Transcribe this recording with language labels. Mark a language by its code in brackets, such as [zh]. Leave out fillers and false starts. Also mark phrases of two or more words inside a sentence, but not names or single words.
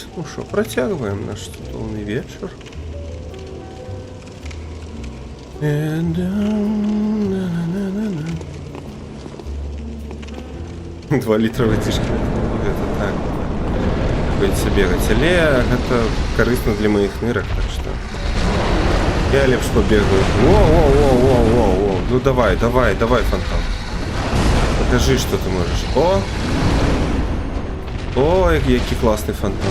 [uk] Ну що, протягуємо наш титульний вечір. 2 літра витяжки. [ru] Это так. Будете бегать. Але это корисно для моих нырок, так что я лепш побегаю. Воу. Ну давай, фантом. Покажи, что ты можешь. О, який классный фантом.